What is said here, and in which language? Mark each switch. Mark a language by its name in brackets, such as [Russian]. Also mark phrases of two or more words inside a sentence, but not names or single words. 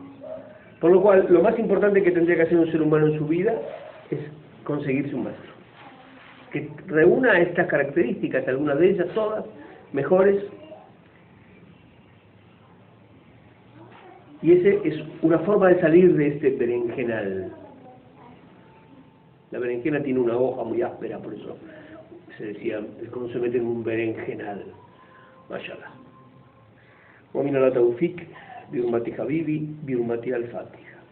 [Spanish] Por lo cual, lo más importante que tendría que hacer un ser humano en su vida es conseguirse un maestro que reúna estas características, algunas de ellas, todas, mejores. Y esa es una forma de salir de este berenjenal. La berenjena tiene una hoja muy áspera, por eso se decía, es como se mete en un berenjenal. [Arabic] Mashallah. ومن الله التوفيق، بحرمة حبيبي، بحرمة الفاتح.